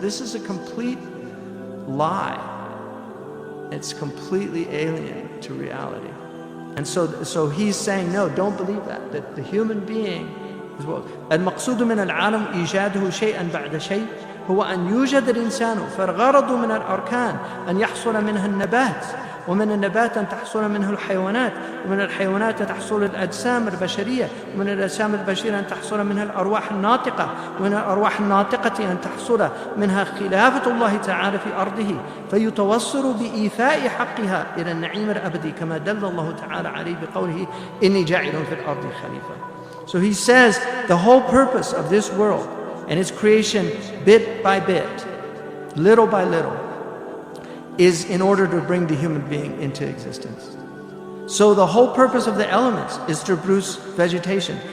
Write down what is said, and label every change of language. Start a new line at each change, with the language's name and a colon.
English: This is a complete lie. It's completely alien to reality. And so he's saying, no, don't believe that the human being is what
Arabic: المقصود من العالم إيجاده شيئا بعد شيء هو أن يوجد الإنسان، فالغرض من الأركان أن يحصل منها النبات، ومن النبات أن تحصل منه الحيوانات، ومن الحيوانات تحصل الأجسام البشرية، ومن الأجسام البشرية أن تحصل منها الأرواح الناطقة، ومن الأرواح الناطقة أن تحصل منها خلافة الله تعالى في أرضه، فيتوصل بإيفاء حقها إلى النعيم الأبدي كما دل الله تعالى عليه بقوله إني جاعل في الأرض خليفة.
English: So he says the whole purpose of this world and its creation, bit by bit, little by little, is in order to bring the human being into existence. So the whole purpose of the elements is to produce vegetation.